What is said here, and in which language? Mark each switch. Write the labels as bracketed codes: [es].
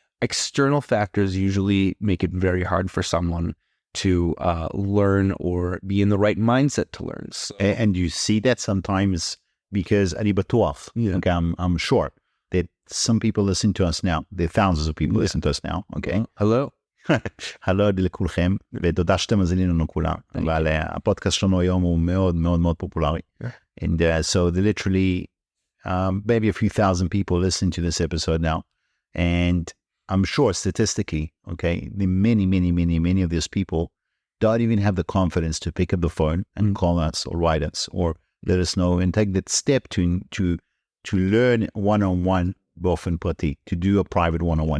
[en] External factors usually make it very hard for someone to learn or be in the right mindset to learn. So, and you see that sometimes because okay, I'm sure that some people listen to us now. There are thousands of people listen to us now, okay? Hello. [he] הלו לכולכם, ותודה שאתם מזינים לנו כולם. אבל הפודקאסט שלנו היום הוא מאוד מאוד מאוד פופולרי. [en] And so literally, maybe a few thousand people listen to this episode now. And I'm sure statistically, okay, the many of these people don't even have the confidence to pick up the phone and call us or write us or let us know and take that step to learn one-on-one [he] באופן פרטי, [en] to do a private one-on-one.